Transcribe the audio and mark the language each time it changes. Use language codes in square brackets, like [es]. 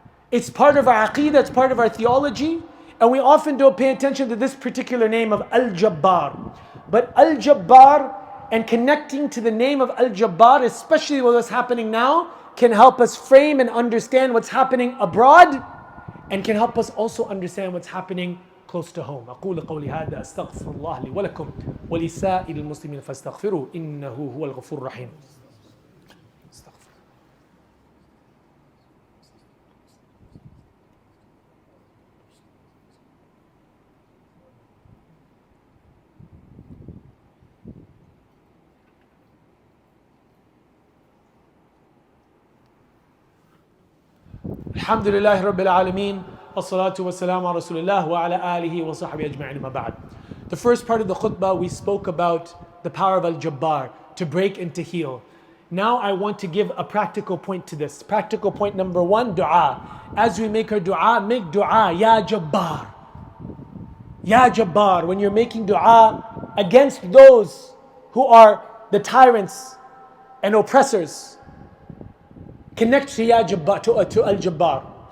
[en] It's part of our aqeedah, it's part of our theology, and we often don't pay attention to this particular name of Al-Jabbar. But Al-Jabbar and connecting to the name of Al-Jabbar, especially with what's happening now, can help us frame and understand what's happening abroad, and can help us also understand what's happening close to home. [ar] أقول قولي هذا أستغفر الله لي ولكم ولسائر المسلمين فاستغفروه إنه هو الغفور الرحيم. الحمد لله رب العالمين والصلاة والسلام على رسول الله وعلى آله وصحبه أجمعين ما بعد. [en] The first part of the khutbah we spoke about the power of Al-Jabbar to break and to heal. Now I want to give a practical point to this. Practical point number one, dua. As we make our dua, make dua, Ya Jabbar. Ya Jabbar. When you're making dua against those who are the tyrants and oppressors, connect to Ya Jabbar, to Al-Jabbar.